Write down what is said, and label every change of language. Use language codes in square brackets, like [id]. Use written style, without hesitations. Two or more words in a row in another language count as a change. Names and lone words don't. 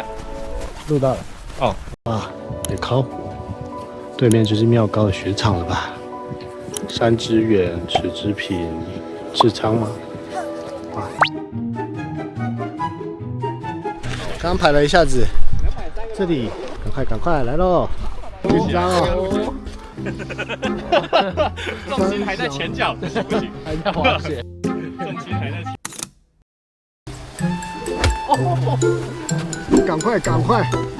[zh] 錄到了。哦。啊，野尻湖，對面就是妙高的雪場了吧？山之遠，池之平，志昌嗎？啊。剛排了一下子，這裡趕快來嘍！緊張哦。重心還在前腳，不行，還在滑雪。重心還在前。趕快！